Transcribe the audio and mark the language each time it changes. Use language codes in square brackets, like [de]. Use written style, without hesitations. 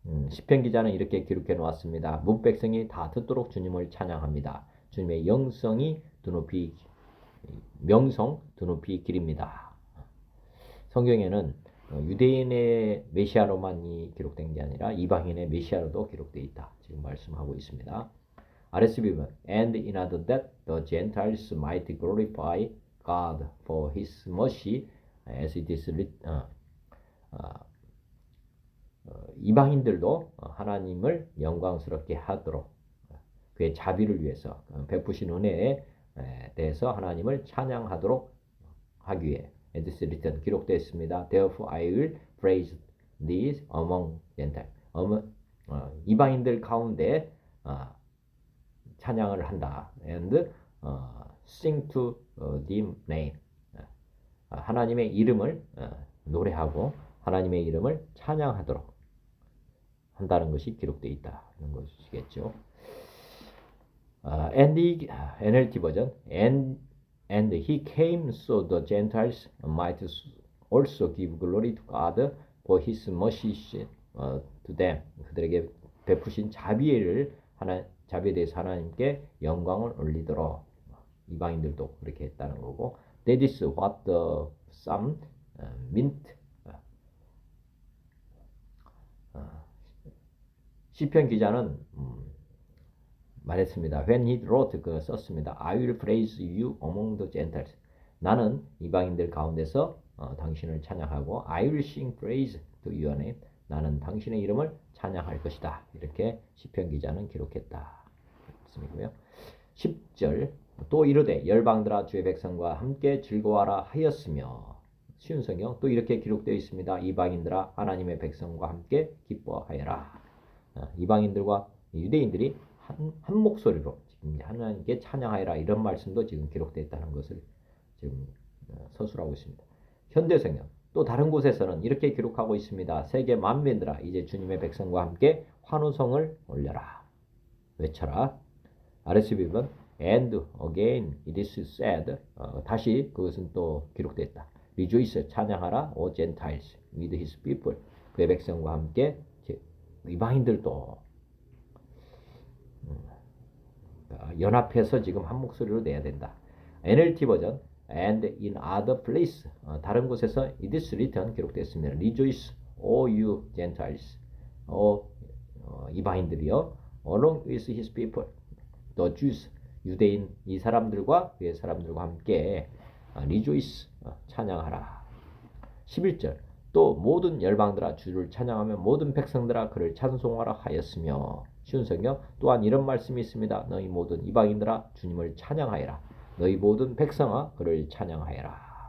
[ko] 시편 기자는 이렇게 기록해 놓았습니다. 문 백성이 다 듣도록 주님을 찬양합니다. 주님의 명성 드높이 길입니다. 성경에는 유대인의 메시아로만이 기록된 게 아니라 이방인의 메시아로도 기록되어 있다. 지금 말씀하고 있습니다. [en] RSV는 And in order that the Gentiles might glorify God for His mercy as it is written. [ko] 이방인들도 하나님을 영광스럽게 하도록 그의 자비를 위해서 베푸신 은혜에 대해서 하나님을 찬양하도록 하기 위해 [en] as it is written [ko] 기록되어 있습니다. [en] Therefore I will praise thee among Gentiles. [ko] 이방인들 가운데 찬양을 한다. [en] And sing to thy name. [ko] 하나님의 이름을 노래하고 하나님의 이름을 찬양하도록 한다는 것이 기록되어 있다는 것이겠죠. [en] NLT 버전 and he came so the Gentiles might also give glory to God for his mercy to them. [ko] 그들에게 베푸신 자비에 대해서 하나님께 영광을 올리도록 이방인들도 그렇게 했다는 거고 [en] That is what the psalm meant. [ko] 시편 기자는 말했습니다. [en] When he wrote [ko] 썼습니다. [en] I will praise you among the Gentiles. [ko] 나는 이방인들 가운데서 당신을 찬양하고 [en] I will sing praise to your name. [ko] 나는 당신의 이름을 찬양할 것이다. 이렇게 시편 기자는 기록했다. 말씀이고요. 10절 또 이르되 열방들아 주의 백성과 함께 즐거워하라 하였으며 쉬운 성경 또 이렇게 기록되어 있습니다. 이방인들아 하나님의 백성과 함께 기뻐하여라. 이방인들과 유대인들이 한 목소리로 지금 하나님께 찬양하여라 이런 말씀도 지금 기록되어 있다는 것을 지금 서술하고 있습니다. 현대 성경 또 다른 곳에서는 이렇게 기록하고 있습니다. 세계 만민들아 이제 주님의 백성과 함께 환호성을 올려라. 외쳐라. [en] RSV는 And again it is said [ko] 다시 그것은 또 기록됐다. Rejoice 찬양하라 [en] O Gentiles with his people [ko] 그의 백성과 함께 이방인들도 연합해서 지금 한 목소리로 내야 된다. [en] NLT 버전 And in other place [ko] 다른 곳에서 [en] it is written [ko] 기록됐습니다. [en] Rejoice all you Gentiles, [ko] 이방인들이여, [en] along with his people, the Jews, [ko] 유대인 이 사람들과 그의 사람들과 함께 [en] rejoice, [ko] 찬양하라. 11절, 또 모든 열방들아 주를 찬양하며 모든 백성들아 그를 찬송하라 하였으며, 쉬운 성경 또한 이런 말씀이 있습니다. 너희 모든 이방인들아 주님을 찬양하여라. 너희 모든 백성아 그를 찬양하여라.